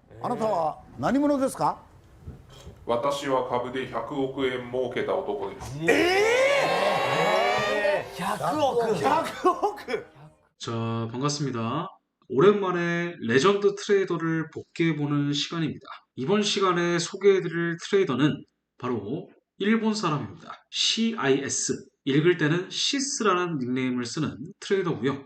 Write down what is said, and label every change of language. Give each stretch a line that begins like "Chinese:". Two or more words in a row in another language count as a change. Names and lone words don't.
Japanese: あなたは何者ですか？私は株で100億円儲けた男です。 100億
Korean: 자, 반갑습니다. 오랜만에 레전드 트레이더를 복귀해보는 시간입니다. 이번 시간에 소개해드릴 트레이더는 바로 일본 사람입니다. CIS, 읽을 때는 시스라는 닉네임을 쓰는 트레이더고요.